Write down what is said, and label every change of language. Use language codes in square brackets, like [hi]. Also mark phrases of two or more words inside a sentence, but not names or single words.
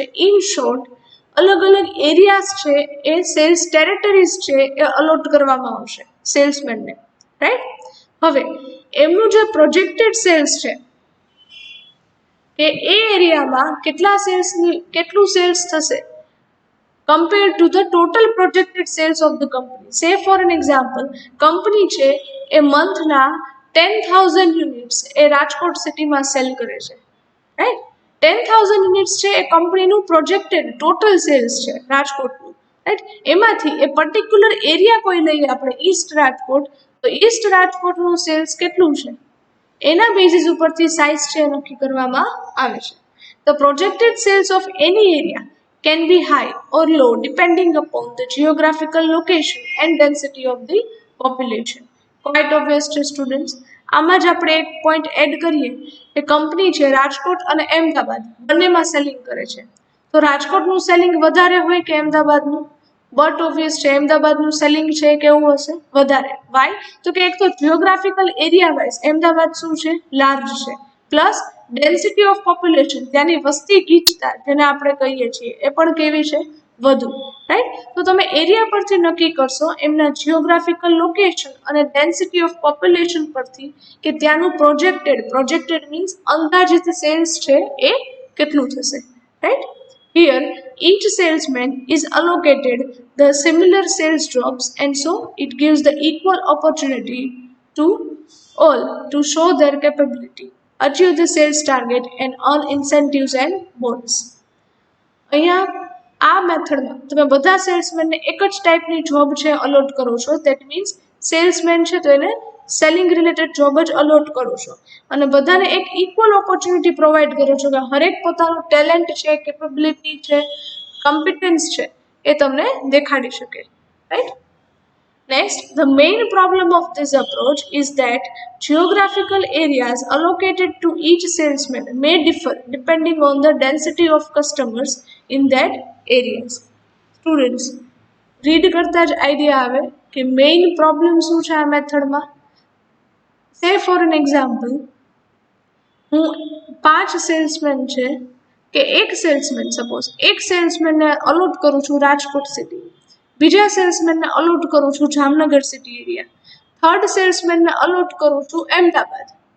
[en] in short, [gu] અલગ અલગ એરિયાઝ છે એ [en] sales territories [gu] છે એ અલોટ કરવામાં આવશે સેલ્સમેનને, રાઈટ? હવે એમનું જે [en] projected sales [gu] છે કે એ એરિયામાં કેટલું સેલ્સ થશે [en] compared to the total projected sales of the company. Say for an example, [gu] કંપની છે એ મંથના 10,000 યુનિટ્સ એ રાજકોટ સિટીમાં સેલ કરે છે, રાઈટ? 10,000 યુનિટ્સ છે એ કંપનીનું [en] projected total sales [gu] છે રાજકોટનું, રાઈટ? એમાંથી એ [en] particular area [gu] કોઈ લઈએ આપણે ઈસ્ટ રાજકોટ, તો ઈસ્ટ રાજકોટનું સેલ્સ કેટલું છે એના બેઝિસ ઉપરથી સાઇઝ છે નક્કી કરવામાં આવે છે. [en] The projected sales of any area can be high or low depending upon the geographical location and density of the population. Quite obvious [gu] છે સ્ટુડન્ટ્સ. આમાં જ આપણે એક પોઈન્ટ એડ કરીએ કે કંપની છે રાજકોટ અને અમદાવાદ બંનેમાં સેલિંગ કરે છે, તો રાજકોટનું સેલિંગ વધારે હોય કે અમદાવાદનું? [en] but obvious [gu] છે અમદાવાદનું સેલિંગ છે કેવું હશે વધારે. વાય તો કે એક તો [en] geographical area wise [gu] અમદાવાદ શું છે લાર્જ છે, [en] plus density of population [gu] ત્યાંની વસ્તી ગીચતા જેને આપણે કહીએ છીએ એ પણ કેવી છે વધુ, રાઈટ. તો તમે એરિયા પરથી નક્કી કરશો એમના [en] geographical location [gu] અને [en] density of population [gu] પરથી કે ત્યાંનું [en] projected means [gu] અંદાજિત સેલ્સ છે એ કેટલું થશે, રાઈટ. [en] Here, each salesman is allocated the similar sales jobs, and so it gives the equal opportunity to all to show their capability, achieve the sales target, and earn incentives and bonus. [gu] અહીંયા આ મેથડમાં તમે બધા સેલ્સમેનને એક જ ટાઈપની જોબ છે અલોટ કરો છો. [en] that means [gu] સેલ્સમેન છે તો એને [en] selling related job [gu] જ અલોટ કરો છો અને બધાને એક [en] equal opportunity provide [gu] કરો છો કે હરેક પોતાનું ટેલેન્ટ છે, કેપેબિલિટી છે, કોમ્પિટન્સ છે એ તમને દેખાડી શકે, રાઈટ. [en] Next, the main problem of this approach is that geographical areas allocated to each salesman may differ depending on the density of customers in that areas. Students, read [gu] કરતા જ આઈડિયા આવે કે [en] main problem [gu] શું છે આ મેથડમાં. [en] say for an example, [gu] હું 5 સેલ્સમેન છે કે એક સેલ્સમેન સપોઝ એક સેલ્સમેનને અલોટ કરું છું રાજકોટ સિટી, બીજા સેલ્સમેનને અલોટ કરું છું જામનગર સિટી એરિયા, થર્ડ સેલ્સમેનને અલોટ કરું છું અમદાવાદ.